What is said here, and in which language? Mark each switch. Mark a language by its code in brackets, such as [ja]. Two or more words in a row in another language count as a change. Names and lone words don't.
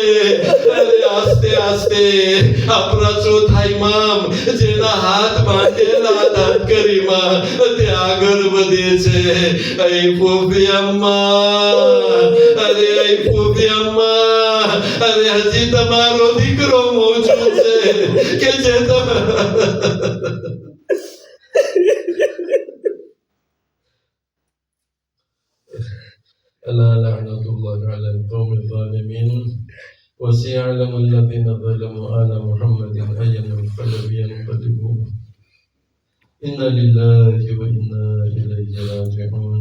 [gu] અરે આસ્તે આસ્તે આપણા ચોથા ઇમામ જેના હાથ બાંધેલા હતા કરીમાં તે આગળ વધે છે. એ ફૂફી અમ્મા, અરે એ ફૂફી અમ્મા, અરે હજી તમારો દીકરો મોજૂદ છે કે જે [ar] ألا لعنة الله على القوم الظالمين وسيعلم الذين ظلموا آل محمد أي منقلب ينقلبون إنا لله وإنا إليه راجعون.